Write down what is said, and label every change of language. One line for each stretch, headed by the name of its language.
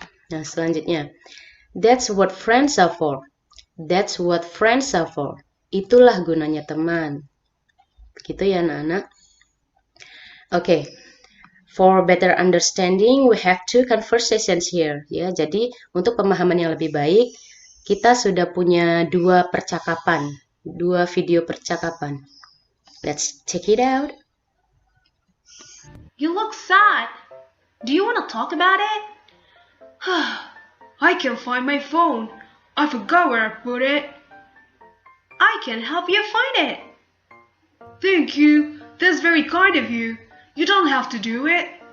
English: Nah, selanjutnya, that's what friends are for. That's what friends are for.
Indonesian: Itulah gunanya teman. Gitu ya anak-anak. Oke.
English: For better understanding, we have two conversations here.
Indonesian: Ya, jadi untuk pemahaman yang lebih baik, kita sudah punya dua percakapan, dua video percakapan.
English: Let's check it out. You look sad. Do you want to talk about it? I can't find my phone. I forgot where I put it. I can help you find it. Thank you. That's very kind of you. You don't have to do it.